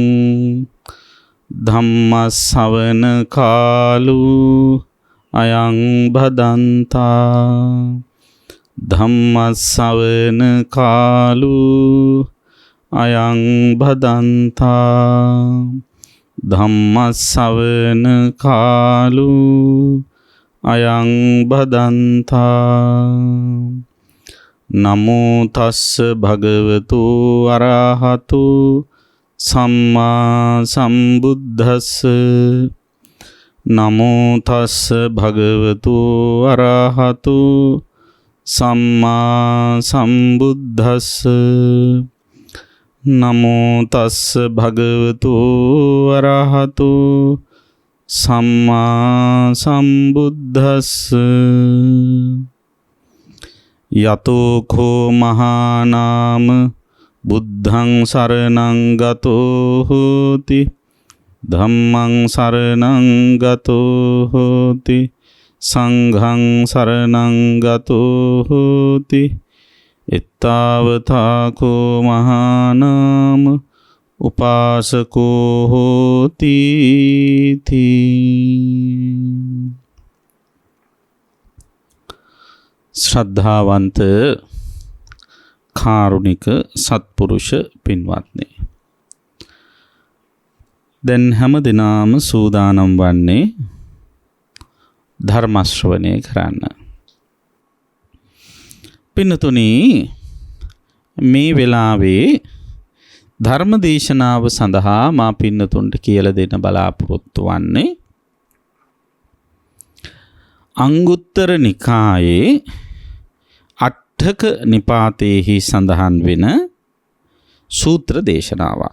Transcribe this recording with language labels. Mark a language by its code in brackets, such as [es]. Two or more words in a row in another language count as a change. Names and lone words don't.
[pi] धम्मश्रवण कालो अयं भदन्ता धम्मश्रवण कालो अयं भदन्ता धम्मश्रवण कालो अयं भदन्ता नमो तस्स भगवतो अरहतो सम्मा सम्बुद्धस्स नमो तस्स भगवतो अरहतो सम्मा सम्बुद्धस्स नमो तस्स भगवतो अरहतो सम्मा सम्बुद्धस्स यतो खो महानाम बुद्धं शरणं गतो होति धम्मं शरणं गतो होति संघं शरणं गतो होति इत्तावता को महानाम उपासको होति थी। [si] श्रद्धावंत කාරුණික සත්පුරුෂ පින්වත්නි, දැන් හැම දිනම සූදානම් වන්නේ ධර්ම ශ්‍රවණය කරන්න. පින්තුනි, මේ වෙලාවේ ධර්ම දේශනාව සඳහා මා පින්තුන්ට කියලා දෙන්න බලාපොරොත්තු වන්නේ අංගුත්තර නිකායේ අට්ඨක නිපාතේහි සඳහන් වෙන සූත්‍ර දේශනාවක්.